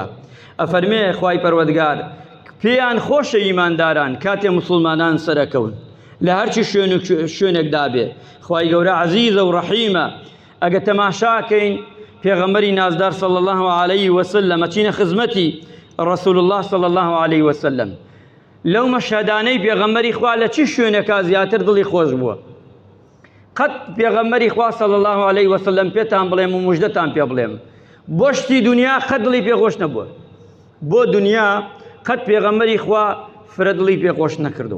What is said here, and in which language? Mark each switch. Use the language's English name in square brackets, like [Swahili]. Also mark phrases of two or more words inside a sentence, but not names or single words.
[Central Kurdish] ئەفەرمێ خوای پەروەردگار پێیان خۆشە ئیمانداران کاتێ مسلمانان سەرەکەون لە هەرچی شوێنێکدا بێ. خوای گەورە عەزیزە و ڕەحیمە. ئەگە تەماشاکەین پێغەمبەری نازدار [Arabic] صلی الله علیه وسلم [Central Kurdish] ئەچینە خزمەتی [Arabic] رسول الله صلی الله علیه وسلم. [Central Kurdish] لەو مەشهەدانەی پێغەمبەری خوا لە چی شوێنێکا زیاتر دڵی خۆش بووە؟ قەت پێغەمبەری خوا [Arabic] صلی الله علیه وسلم [Central Kurdish] پێتان بڵێم و موژدەتان پێ بڵێم بۆ شتی دنیا قەت دڵی پێخۆش نەبووە. بۆ دنیا قەت پێغەمبەری خوا فرە دڵی پێخۆش نەکردووە.